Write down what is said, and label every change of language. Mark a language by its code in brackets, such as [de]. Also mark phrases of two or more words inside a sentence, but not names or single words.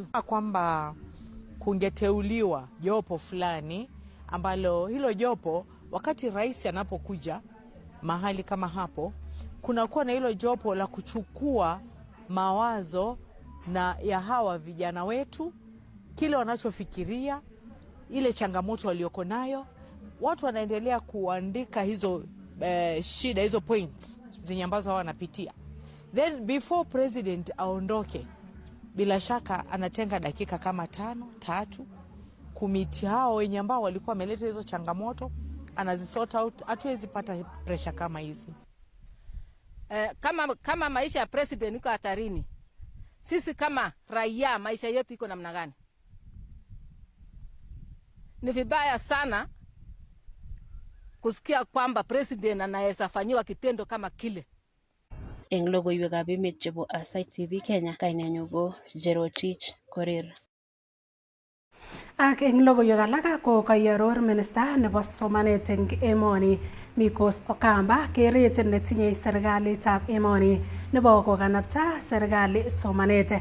[sw] Kwamba kungeteuliwa jopo fulani ambalo hilo jopo wakati rais anapokuja mahali kama hapo, kunakuwa na hilo jopo la kuchukua mawazo na ya hawa vijana wetu, kile wanachofikiria, ile changamoto walioko nayo. Watu wanaendelea kuandika hizo shida, hizo points zenye ambazo hawa wanapitia. [en] Then before [sw] president aondoke, bila shaka anatenga dakika kama 3 kumiti hao wenye ambao walikuwa wameleta hizo changamoto, anazisort out. Hatuwezi pata pressure kama hizi. Kama maisha ya president iko hatarini, sisi kama raia maisha yetu iko namna gani? Ni vibaya sana kusikia kwamba president anaweza fanyiwa kitendo kama kile. [kln] Eng logoiwekab emet chebo Asite TV Kenya, kainenyu ko Jerotich Korir. Ak eng logoiwek alak ko kaiaror minista nebo somanet eng emoni Mikos Okamba keret netinye serikalitab emoni nebo kokanapta serikali somanet.